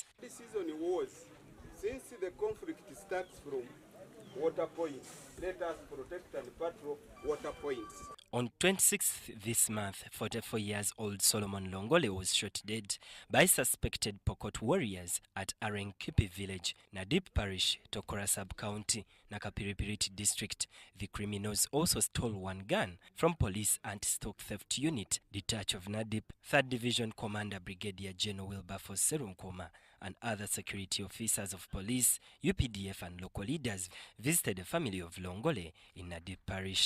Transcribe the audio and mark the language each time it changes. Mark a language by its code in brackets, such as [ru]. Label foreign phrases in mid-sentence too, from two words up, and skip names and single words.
[en] This season was, since the conflict starts from water points, let us protect and patrol water points. On 26th this month, 44-years-old Solomon Longole was shot dead by suspected Pokot warriors at Arenkipi village, Nadip Parish, Tokora Sub-County, Nakapiripiriti district. The criminals also stole one gun from Police Anti-Stock Theft Unit, detach of Nadip, 3rd Division Commander Brigadier General Wilberforce Serunkoma, and other security officers of police, UPDF and local leaders visited the family of Longole in Nadip Parish.